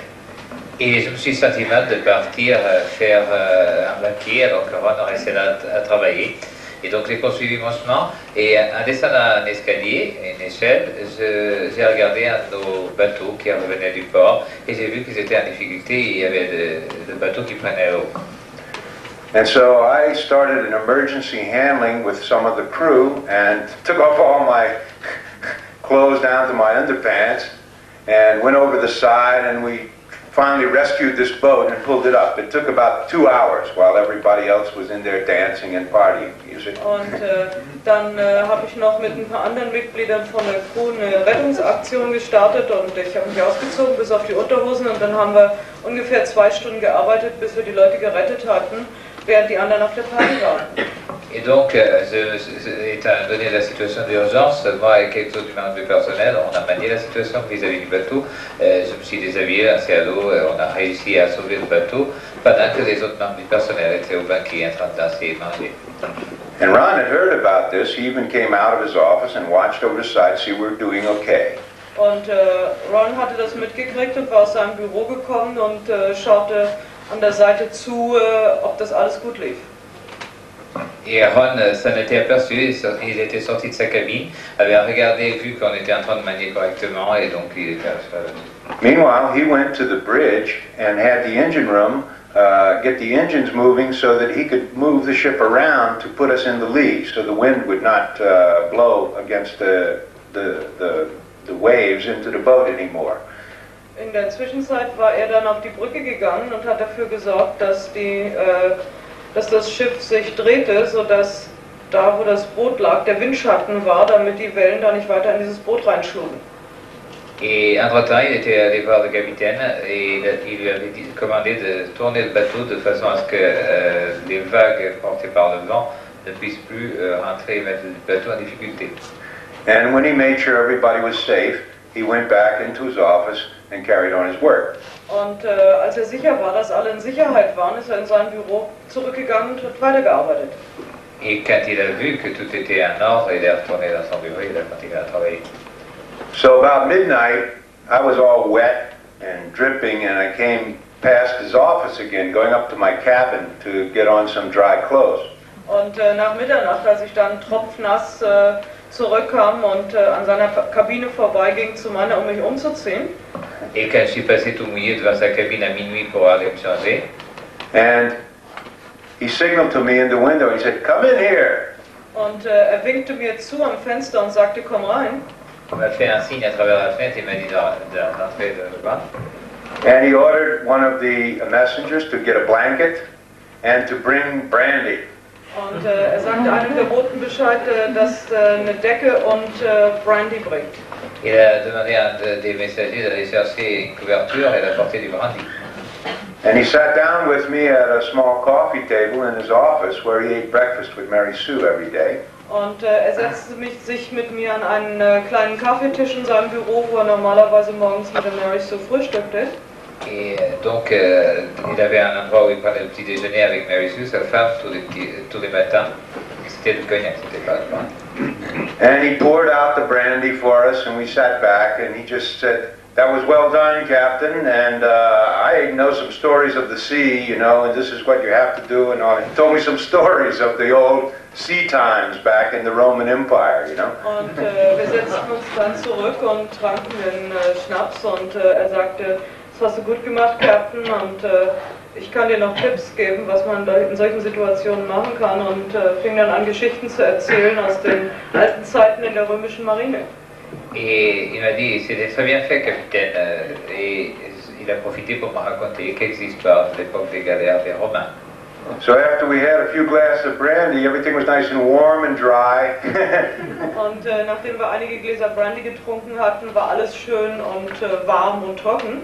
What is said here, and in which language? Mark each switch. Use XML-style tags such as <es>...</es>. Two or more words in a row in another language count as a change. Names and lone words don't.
<fr>Et je me suis senti mal de partir faire un banquier alors que Ron restait là à travailler. Et donc j'ai poursuivi mon chemin, et en descendant un escalier, une échelle, j'ai regardé un de nos bateaux qui revenait du port, et j'ai vu qu'ils étaient en difficulté, et il y avait le bateau qui prenait l'eau.</fr> <en>And so I started an emergency handling with some of the crew and took off all my clothes down to my underpants and went over the side, and we finally rescued this boat and pulled it up. It took about 2 hours while everybody else was in there dancing and partying music.</en> <de>Und dann habe ich noch mit ein paar anderen Mitgliedern von der Crew eine Rettungsaktion gestartet, und ich habe mich ausgezogen bis auf die Unterhosen, und dann haben wir ungefähr 2 Stunden gearbeitet, bis wir die Leute gerettet hatten, während die anderen auf der Party waren.</de> <fr>Et donc, étant donné la situation d'urgence, moi et quelques autres membres du personnel, on a manié la situation vis-à-vis du bateau. Je me suis déshabillé, lancé à l'eau, on a réussi à sauver le bateau, pendant que les autres membres du personnel étaient au banquet en train de danser et manger.</fr> <en>And Ron had heard about this. He even came out of his office and watched over the side to see we're doing okay.</en> <de>Und Ron hatte das mitgekriegt und war aus seinem Büro gekommen und schaute an der Seite zu, ob das alles gut lief.</de> <fr>Et Ron s'en était aperçu, il était sorti de sa cabine, avait regardé, vu qu'on était en train de manier correctement, et donc il était</fr> <en>Meanwhile, he went to the bridge and had the engine room get the engines moving so that he could move the ship around to put us in the lee, so the wind would not blow against the waves into the boat anymore.</en> <de>In der Zwischenzeit war er dann auf die Brücke gegangen und hat dafür gesorgt, dass das Schiff sich drehte, sodass da, wo das Boot lag, der Windschatten war, damit die Wellen da nicht weiter in dieses Boot reinschlugen.</de> <fr>Et entre-temps, il était allé voir le capitaine et il lui avait commandé de tourner le bateau de façon à ce que les vagues portées par le vent ne puissent plus rentrer et mettre le bateau en difficulté.</fr> <en>And when he made sure everybody was safe, he went back into his office and carried on his work.</en> <de>Und als er sicher war, dass alle in Sicherheit waren, ist er in sein Büro zurückgegangen und hat weitergearbeitet.</de> <fr>Et quand il a vu que tout était en ordre, il est retourné dans son bureau et il a continué à travailler.</fr> <en>So about midnight, I was all wet and dripping, and I came past his office again, going up to my cabin to get on some dry clothes.</en> <de>Und nach Mitternacht, als ich dann tropfnass zurückkam und an seiner Kabine vorbeiging zu meiner, um mich umzuziehen.</de> <fr>Et quand je suis passé tout mouillé devant sa cabine à minuit pour aller me changer,</fr> <en>And he signaled to me in the window. He said, "Come in here."</en> <de>Und winkte mir zu am Fenster und sagte, komm rein.</de> <fr>il m'a fait un signe à travers la fenêtre et m'a dit d'entrer devant.</fr> <en>And he ordered one of the messengers to get a blanket and to bring brandy.</en> <de>Und sagte einem der Boten Bescheid, dass eine Decke und Brandy bringt.</de> <fr>Il a demandé à un des messagers d'aller chercher une couverture et d'apporter du brandy.</fr> <en>And he sat down with me at a small coffee table in his office where he ate breakfast with Mary Sue every day.</en> <de>Und setzte sich mit mir an einen kleinen Kaffeetisch in seinem Büro, wo er normalerweise morgens mit der Mary Sue frühstückte.</de> <fr>Et donc, il avait un endroit où il prenait le petit déjeuner avec Mary Sue, sa femme, tous les matins. C'était le cognac, c'était pas le vin.</fr> <en>And he poured out the brandy for us, and we sat back, and he just said, "That was well done, Captain, and I know some stories of the sea, you know, and this is what you have to do," and all. He told me some stories of the old sea times back in the Roman Empire, you know.</en> <de>Und wir setzten uns dann zurück und tranken den Schnaps und er sagte, das hast du gut gemacht, Captain, und ich kann dir noch Tipps geben, was man da in solchen Situationen machen kann, und fing dann an, Geschichten zu erzählen aus den alten Zeiten in der römischen Marine.</de> <fr>Et il m'a dit, c'était très bien fait, capitaine. Et il a profité pour me raconter quelques histoires de l'époque des galères des Romains.</fr> <en>So after we had a few glasses of brandy, everything was nice and warm and dry.</en> <de>Und nachdem wir einige Gläser Brandy getrunken hatten, war alles schön und warm und trocken.</de>